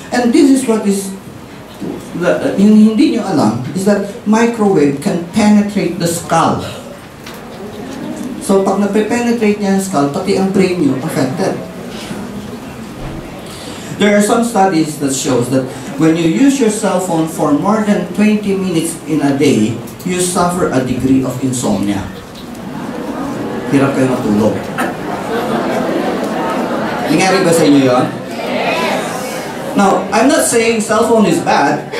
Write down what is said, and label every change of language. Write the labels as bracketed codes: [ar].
[en] And this is what is, [tl] yung hindi nyo alam, [en] is that microwave can penetrate the skull. [tl] So pag nape-penetrate niya ang skull, pati ang brain nyo affected. [en] There are some studies that shows that when you use your cell phone for more than 20 minutes in a day, you suffer a degree of insomnia. [tl] Hirap kayo matulog. Nangyari ba sa inyo yun? [en] Now, I'm not saying cell phone is bad.